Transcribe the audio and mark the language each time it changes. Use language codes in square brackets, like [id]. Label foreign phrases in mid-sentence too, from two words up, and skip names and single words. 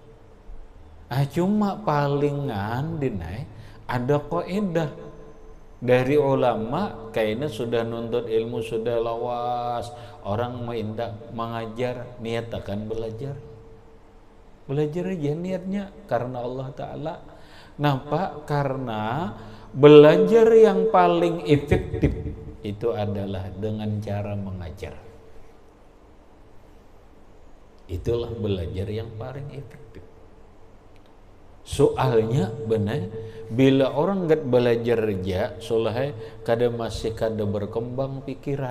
[bjn] Cuma palingan dinai ada kaidah. [id] Dari ulama kayaknya sudah nuntut ilmu sudah lawas, orang minta mengajar, niat akan belajar. Belajar aja niatnya karena Allah Ta'ala. Kenapa? Karena belajar yang paling efektif itu adalah dengan cara mengajar. Itulah belajar yang paling efektif. Soalnya benar, bila orang nggak belajar aja, soalnya kada masih kada berkembang pikiran.